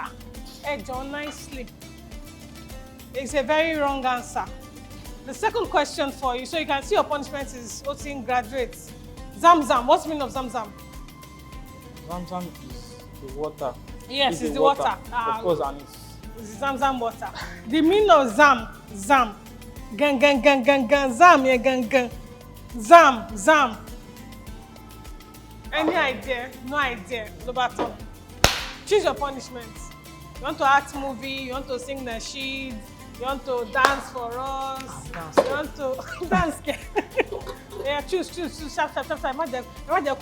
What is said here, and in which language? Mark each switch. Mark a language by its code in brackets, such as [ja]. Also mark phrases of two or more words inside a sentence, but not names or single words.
[en] Hey, John, nicely. It's a very wrong answer. The second question for you, so you can see your punishment is Otin graduates. Zamzam. What's the meaning of Zamzam? Zamzam is the water. Yes, it's the water. Of course, and It's Zamzam water. The meaning of Zam. Gang, gang, gang, gang, gang. Zam, yeah, gang, gang. Zam. Any idea? No idea. Lobato. Choose your punishment. You want to act movie, you want to sing nasheed, you want to dance for us, you want to dance. Yeah, choose. Sharp. I